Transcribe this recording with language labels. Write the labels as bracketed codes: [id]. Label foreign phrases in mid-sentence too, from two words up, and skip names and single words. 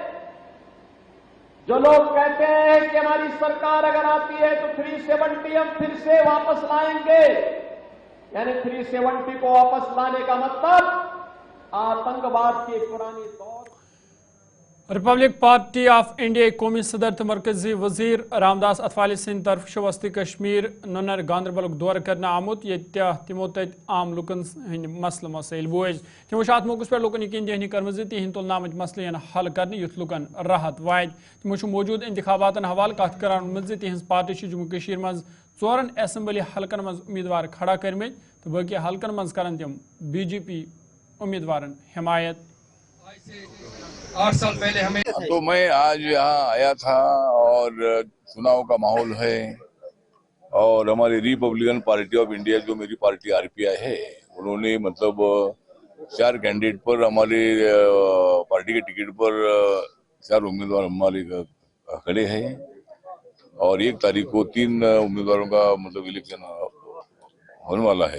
[hi] जो लोग कहते हैं कि हमारी सरकार अगर आती है तो 370 हम फिर से वापस लाएंगे, यानी 370 को वापस लाने का मतलब आतंकवाद की पुरानी दौर। [ks] रिपब्लिक पार्टी ऑफ इंडिया कौमी सदर तो मरकजी वजीर रामदास अतवाली सिंह तरफ वस्ती कश्मीर ननर गांधरबल दौर कर आमुत ये तमो तत आम लुकन हंद मसल मसैल बोज तमो अत [hi] मौके पे [ks] लुकन यकीन दहनी कर्म तिहद तुलनाम मसल हल कर युथ लुकन राहत वात तमो मौजूद इंतखाबात हवाले कत कर तिहज पार्टी जम्मू कश्मीर मज 4 असम्बली हलकन मज उम्मीदवार खड़ा कर्म तो बाकी हलकन मज कर तम BJP उम्मीदवार हिमायत। [hi] 8 साल पहले हमें तो मैं आज यहाँ आया था और चुनाव का माहौल है और हमारी रिपब्लिकन पार्टी ऑफ इंडिया जो मेरी पार्टी RPI है उन्होंने मतलब 4 कैंडिडेट पर हमारे पार्टी के टिकट पर 4 उम्मीदवार हमारे खड़े हैं और 1 तारीख को 3 उम्मीदवारों का मतलब इलेक्शन होने वाला है।